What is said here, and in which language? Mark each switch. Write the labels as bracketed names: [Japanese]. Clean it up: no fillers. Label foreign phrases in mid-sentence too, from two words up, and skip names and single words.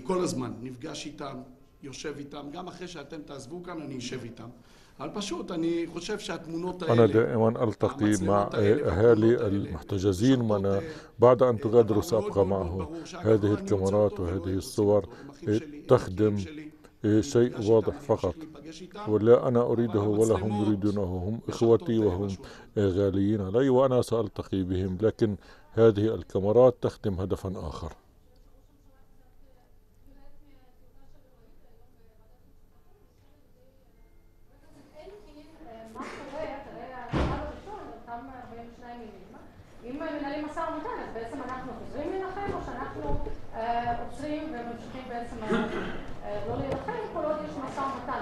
[Hebrew] כל הזמן נפגש איתם, יושב איתם, גם אחרי שאתם תעזבו כאן אני אשב איתם. אבל פשוט אני חושב שהתמונות [Arabic] أنا [Hebrew] האלה, [Arabic] دائما ألتقي مع أهالي المحتجزين وأنا بعد أن تغادر سأبقى معهم. هذه الكاميرات وهذه الصور تخدم شيء واضح فقط، ولا أنا أريده ولا هم يريدونه. هم إخوتي وهم غاليين علي وأنا سألتقي بهم، لكن هذه الكاميرات تخدم هدفا آخر. [Hebrew] אם מנהלים משא ומתן, אז בעצם אנחנו חוזרים להילחם, או שאנחנו עוצרים וממשיכים בעצם לא להילחם כל עוד יש משא ומתן.